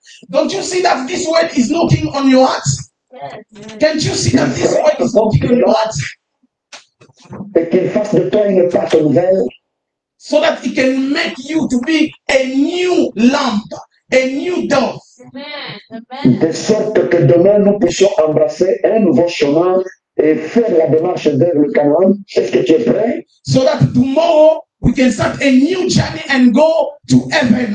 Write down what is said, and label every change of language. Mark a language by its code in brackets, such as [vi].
[en] Don't you see that this word is knocking on your heart? Can't you see that this word is knocking on your heart? [fr] Et qu'il fasse de toi une pâte nouvelle. [en] So that it can make you to be a new lamp, a new dove. [fr] De sorte que demain nous puissions embrasser un nouveau chemin et faire la démarche vers le Canaan. Est-ce que tu es prêt? [en] So that tomorrow we can start a new journey and go to heaven.